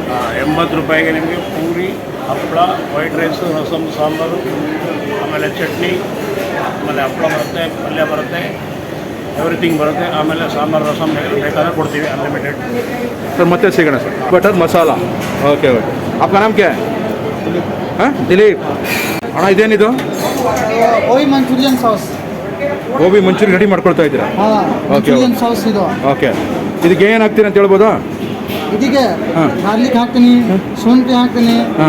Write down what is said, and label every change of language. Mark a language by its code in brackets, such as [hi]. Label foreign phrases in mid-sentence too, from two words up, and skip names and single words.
[kn] 80 ರೂಪಾಯಿಗೆ ನಿಮಗೆ ಪೂರಿ, ಹಪ್ಪಳ, [en] white rice, [kn] ರಸಮ್, ಸಾಂಬಾರು, ಆಮೇಲೆ ಚಟ್ನಿ, ಆಮೇಲೆ ಹಪ್ಪಳ ಬರುತ್ತೆ, ಪಲ್ಯ ಬರುತ್ತೆ, ಎವ್ರಿಥಿಂಗ್ ಬರುತ್ತೆ. ಆಮೇಲೆ ಸಾಂಬಾರು, ರಸಮ್ ಬೇಕಾದ್ರೆ ಕೊಡ್ತೀವಿ, ಅನ್ಲಿಮಿಟೆಡ್. ಸರ್ ಮತ್ತೆ ಸಿಗೋಣ ಸರ್. ಬಟರ್ ಮಸಾಲ. [en] okay okay. [hi] आपका नाम क्या है? [kn] ಹಾಂ, ದಿಲೀಪ್ ಅಣ್ಣ. ಇದೇನಿದು? [en] Gobi Manchurian sauce. [kn] ಗೋಬಿ ಮಂಚೂರಿ ರೆಡಿ ಮಾಡ್ಕೊಳ್ತಾ ಇದ್ದೀರಾ? ಹಾಂ, [en] Manchurian sauce [kn] ಇದು. ಓಕೆ, ಇದಕ್ಕೆ ಏನು ಹಾಕ್ತೀರಿ ಅಂತ ಹೇಳ್ಬೋದಾ? ಇದಕ್ಕೆ ಹಾಂ, ಗಾರ್ಲಿಕ್ ಹಾಕ್ತೀನಿ, ಶುಂಠಿ ಹಾಕ್ತೀನಿ, ಹಾಂ,